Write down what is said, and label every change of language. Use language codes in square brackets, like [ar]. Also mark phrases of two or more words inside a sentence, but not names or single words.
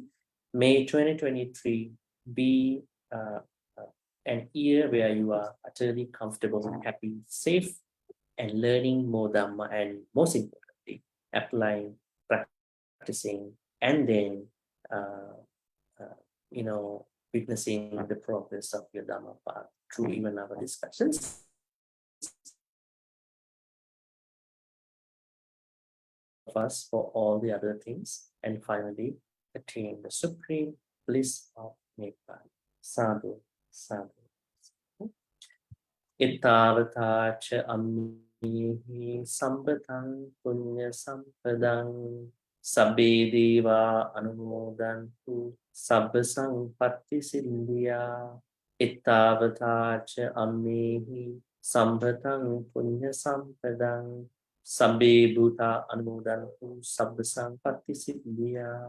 [en] May 2023 be an year where you are utterly comfortable, happy, safe, and learning more Dhamma, and most importantly, applying, practicing, and then witnessing the progress of your Dhamma path through even our discussions. Of us for all the other things, and finally attain the supreme bliss of Nibbana. [pi] Sadhu, sadhu. Ittavata cha ammihi sambadang punya sampadang sabbe deva anumodantu sabba sampatti sindhya Ittavatacha ammehi sambhatang punya sampadang sabbe bhuta anumodantu sabba sampatti siddhya.